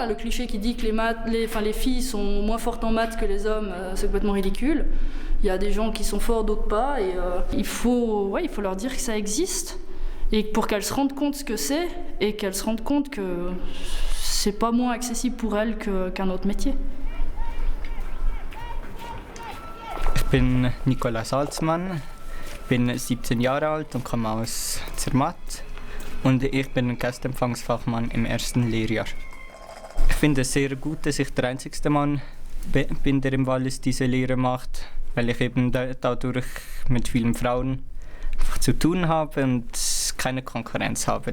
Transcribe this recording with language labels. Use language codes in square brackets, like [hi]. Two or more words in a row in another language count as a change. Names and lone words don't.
[fr] Le cliché qui dit que les filles sont moins fortes en maths que les hommes, c'est complètement ridicule. Il y a des gens qui sont forts, d'autres pas, et il faut leur dire que ça existe. Et pour qu'elles se rendent compte ce que c'est, et qu'elles se rendent compte que c'est pas moins accessible pour elles qu'un autre métier. [de] bin Nicola Salzmann, bin 17 Jahre alt und komme aus Zermatt und ich bin Gastempfangsfachmann im 1. Lehrjahr. Ich finde es sehr gut, dass ich der einzigste Mann bin, der im Wallis diese Lehre macht, weil ich eben dadurch mit vielen Frauen einfach zu tun habe und keine Konkurrenz habe.